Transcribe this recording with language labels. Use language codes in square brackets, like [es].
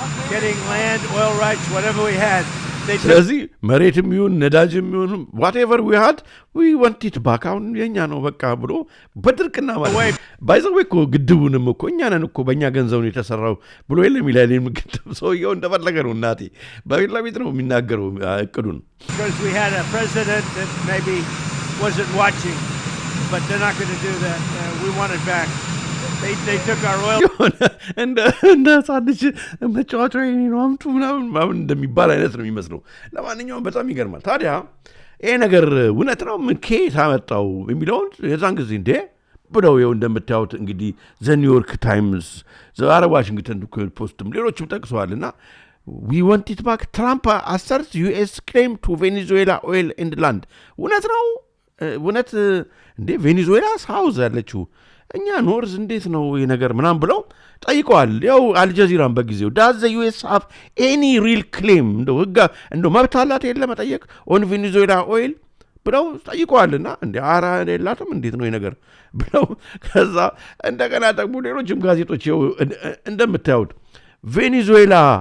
[en] Getting land, oil rights, whatever we had. [am] ስለዚህ መሬትም ይሁን ነዳጅም ይሁን [en] whatever we had we want it back [am] አሁን የኛ ነው በቃ ብሎ በድርቅና ማለት ባይዘው እኮ ግድቡንም እኮ እኛ ነን እኮ በእኛ ገንዘብ ነው የተሰራው ብሎ የለም ይላል። ግድብ ሰውየው እንደፈለገ ነው እናቴ በቢላ ቤት ነው የሚናገረው እቅዱን። [en] Because we had a president that maybe wasn't watching, but they're not going to do that. We want it back. They took our oil. [am] እንደ ሳድች መጫወቻ ነው አምጡ ምናምን እንደሚባል አይነት ነው የሚመስለው። ለማንኛውም በጣም ይገርማል። ታዲያ ይሄ ነገር እውነት ነው ከየት አመጣው የሚለውን የዛን ጊዜ እንደ ብለው ይኸው እንደምታዩት እንግዲህ ዘ ኒውዮርክ ታይምስ፣ ዘ ዋሽንግተን ፖስትም ሌሎችም ጠቅሰዋልና [en] we want it back. Trump asserts US claim to Venezuela oil and land. [am] እውነት ነው እውነት እንደ ቬኔዙዌላ ሳውዝ ያለችው እኛ ኖርዝ እንዴት ነው ይሄ ነገር ምናምን ብለው ጠይቀዋል። ያው አልጀዚራን በጊዜው [en] does the US have any real claim [am] እንደው መብት አላት የለ መጠየቅ [en] on Venezuela oil [am] ብለው ጠይቀዋልና እንደ አራ የላትም እንዴት ነው ይሄ ነገር ብለው ከዛ እንደገና ደግሞ ሌሎችም ጋዜጦች እንደምታዩት ቬኔዙዌላ